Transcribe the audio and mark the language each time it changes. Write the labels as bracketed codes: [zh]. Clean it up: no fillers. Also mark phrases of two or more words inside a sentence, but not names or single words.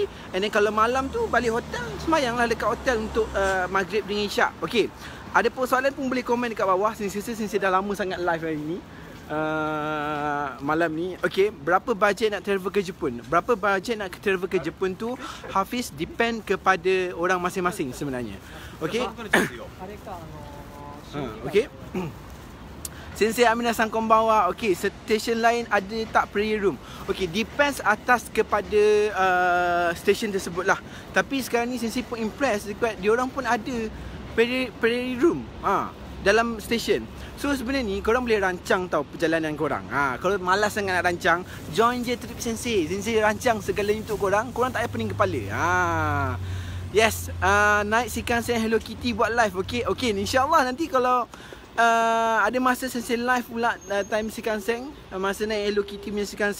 [en] And then [ms] kalau malam tu balik hotel, semayang lah dekat hotel untuk Maghrib dengan Isyak. Okay, ada soalan pun boleh komen dekat bawah. Saya dah lama sangat live hari ni. Malam ni. Okay, berapa bajet nak travel ke Jepun? Berapa bajet nak travel ke Jepun tu Hafiz depend kepada orang masing-masing sebenarnya. Okay. Okay. [ja] 先生アミナさんこんばんは. [ms] Okay, station lain ada tak [en] prayer room? [ms] Okay, depends atas kepada station tersebut lah. Tapi sekarang ni Sensei pun impress dekat diorang pun ada [en] prayer room [ms] dalam station. So sebenarnya ni korang boleh rancang tau perjalanan korang. Kalau malas sangat nak rancang, join je trip Sensei. Sensei rancang segalanya untuk korang. Korang tak payah pening kepala. Yes, naik Shinkansen Hello Kitty buat live. Okay, insyaAllah nanti kalau ada masa Sensei live pula time Shinkansen, masa naik Hello Kitty punya Shinkansen.